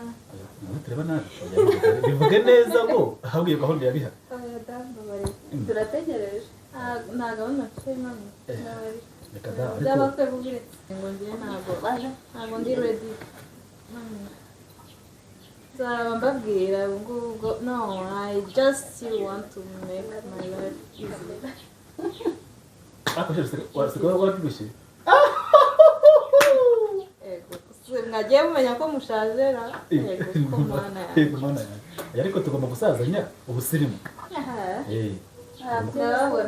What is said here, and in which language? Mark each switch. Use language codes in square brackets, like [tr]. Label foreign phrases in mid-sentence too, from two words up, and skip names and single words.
[rw] tureba nabi bivuge neza ngo ahubwo iyo gahunda yari ihari turategereje nta gahunda mfite none reka da by'abakwe bubiretse ngo njye ntabwo ndi ready nzaba mbabwira ubwo no [en] I just still want to make my life easy [rw] ariko wasigaye warabyibushye mwagiye mumenya ko mushazera yego mana yanjye ariko tugomba gusazanya ubusirimu ndababona